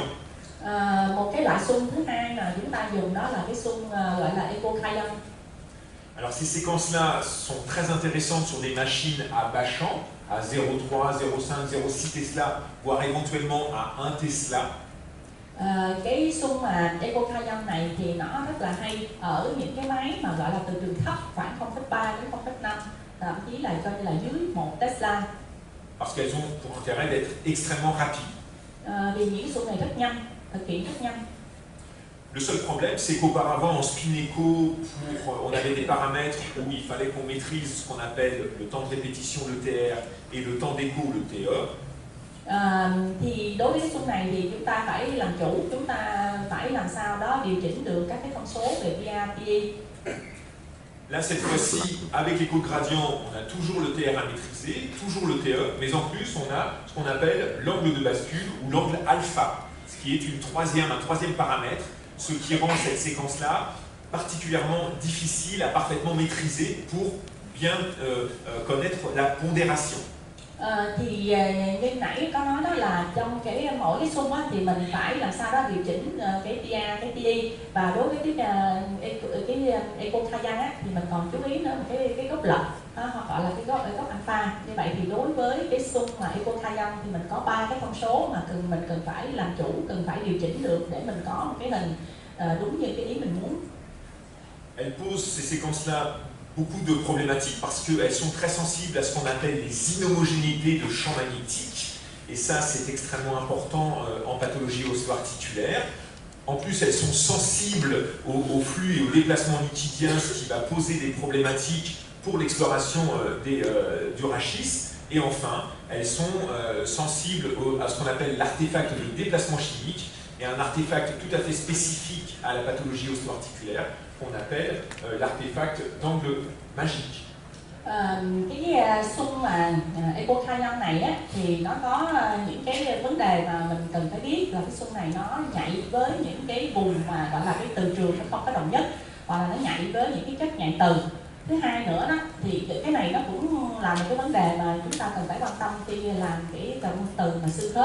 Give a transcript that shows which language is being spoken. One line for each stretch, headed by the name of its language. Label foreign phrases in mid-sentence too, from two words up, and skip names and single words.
Vietnamese: Một cái loại xung thứ hai mà chúng ta dùng đó là cái xung gọi là echocrayon.
French: Alors ces séquences-là sont très intéressantes sur des machines à bas champ, à 0,3, 0,5, 0,6 Tesla, voire éventuellement à 1 Tesla.
Vietnamese: Cái xung mà echocrayon này thì nó rất là hay ở những cái máy mà gọi là từ trường thấp khoảng 0,3 đến 0,5, thậm chí là coi như là dưới 1 Tesla.
French: Parce qu'elles ont pour intérêt d'être extrêmement rapides.
Vietnamese: Vì những cái xung này rất nhanh, thực hiện rất nhanh.
French: Le seul problème, c'est qu'auparavant, en spinéco, on avait des paramètres où il fallait qu'on maîtrise ce qu'on appelle le temps de répétition, le TR, et le temps d'écho, le TE.
Vietnamese: Thì đối với cái xung này thì chúng ta phải làm chủ, chúng ta phải làm sao đó điều chỉnh được các cái thông số về PA, PE.
French: Là, cette fois-ci, avec l'écho-gradient, on a toujours le TR à maîtriser, toujours le TE, mais en plus, on a ce qu'on appelle l'angle de bascule ou l'angle alpha, ce qui est un troisième paramètre, ce qui rend cette séquence-là particulièrement difficile à parfaitement maîtriser pour bien connaître la pondération.
Vietnamese: Thì như nãy có nói đó là trong mỗi cái xung thì mình phải làm sao đó điều chỉnh cái PA, cái PE, và đối với cái echocrayon thì mình còn chú ý nữa cái góc lệch, hoặc gọi là cái góc alpha. Như vậy thì đối với cái xung mà echocrayon thì mình có 3 cái thông số mà mình cần phải làm chủ, cần phải điều chỉnh được để mình có một cái hình đúng như cái ý mình muốn.
French: elles posent ces séquences-là beaucoup de problématiques parce qu'elles sont très sensibles à ce qu'on appelle les inhomogénéités de champs magnétiques. Et ça, c'est extrêmement important en pathologie ostéo-articulaire. En plus, elles sont sensibles au flux et au déplacement nitidien, ce qui va poser des problématiques pour l'exploration du rachis. Et enfin, elles sont sensibles à ce qu'on appelle l'artefact de déplacement chimique, et un artefact tout à fait spécifique à la pathologie ostéo-articulaire qu'on appelle l'artefact d'angle magique.
Vietnamese: Cái xung mà ecocardiogram này á, thì nó có những cái vấn đề mà mình cần phải biết là cái xung này nó nhạy với những cái vùng mà gọi là cái từ trường nó không có đồng nhất, hoặc là nó nhạy với những cái chất nhạy từ. Thứ hai nữa đó thì cái này nó cũng là một cái vấn đề mà chúng ta cần phải quan tâm khi làm cái động từ mà xương khớp.